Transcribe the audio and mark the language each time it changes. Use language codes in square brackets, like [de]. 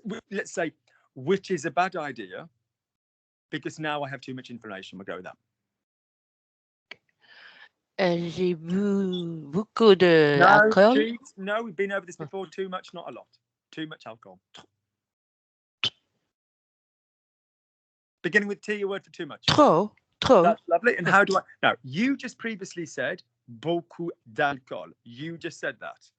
[en] Let's say, which is a bad idea, because now I have too much inflammation. We'll go with that. [fr] J'ai bu beaucoup d'alcool. [en] No, we've been over this before. Too much, not a lot. Too much alcohol. Beginning with T, a word for too much. [fr] Trop. [en] That's lovely. And how do I? Now, you just previously said [fr] beaucoup d'alcool. [en] You just said that.